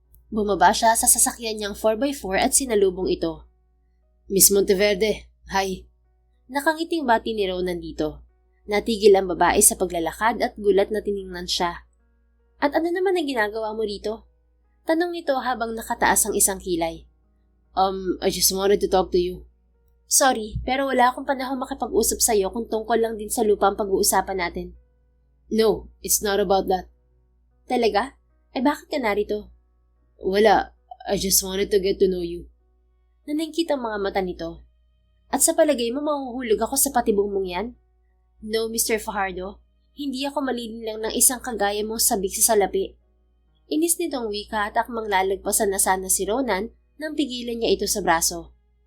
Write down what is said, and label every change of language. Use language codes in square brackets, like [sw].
[tl] Bumaba siya sa sasakyan niyang 4x4 at sinalubong ito. [en] Miss Monteverde, hi. [tl] Nakangiting bati ni Ronan dito. Natigil ang babae sa paglalakad at gulat na tiningnan siya. At ano naman ang ginagawa mo dito? Tanong nito habang nakataas ang isang kilay. [en] I just wanted to talk to you. [tl] Sorry, pero wala akong panahon makipag-usap sa'yo kung tungkol lang din sa lupa ang pag-uusapan natin. [en] No, it's not about that. [tl] Talaga? Ay bakit ka narito? [en] Wala, I just wanted to get to know you. [tl] Naningkit ang mga mata nito. At sa palagay mo mahuhulog ako sa patibong mong yan? No, Mr. Fajardo. Hindi ako malilinlang ng isang kagaya mong sabik sa salapi. Inis nitong wika at akmang lalagpasan na sana si Ronan nang pigilan niya ito sa braso.